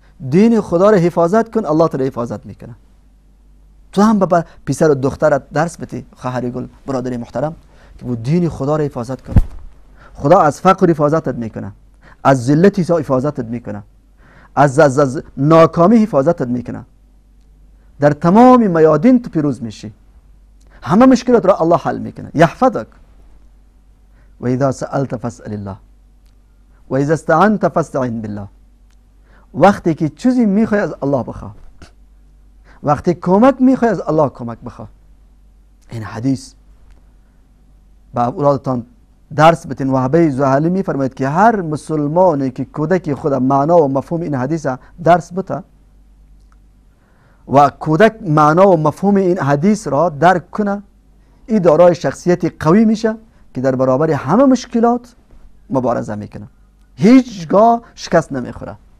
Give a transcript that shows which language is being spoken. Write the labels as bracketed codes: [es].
[fa] دین خدا را حفاظت کن، الله تو را حفاظت میکنه. تو هم به پسر و دخترت درس بدی خواهر گل، برادری محترم، که بود دین خدا را حفاظت کن. خدا از فقر حفاظتت میکنه، از ذلت حفاظتت میکنه، از ناکامی حفاظتت میکنه. در تمام میادین تو پیروز میشی. همه مشکلات را الله حل میکنه. [ar] یحفظک. و اذا سألت فاسأل الله و اذا استعنت فاستعن بالله. [fa] وقتی که چیزی میخوای از الله بخواه، وقتی کمک میخوای از الله کمک بخواه. این حدیث با اولادتان درس بتین. وهبه زهلی میفرماید که هر مسلمانی که کودک خود معنا و مفهوم این حدیث درس بده و کودک معنا و مفهوم این حدیث را درک کنه، این دارای شخصیت قوی میشه که در برابر همه مشکلات مبارزه میکنه، هیچگاه شکست نمیخوره.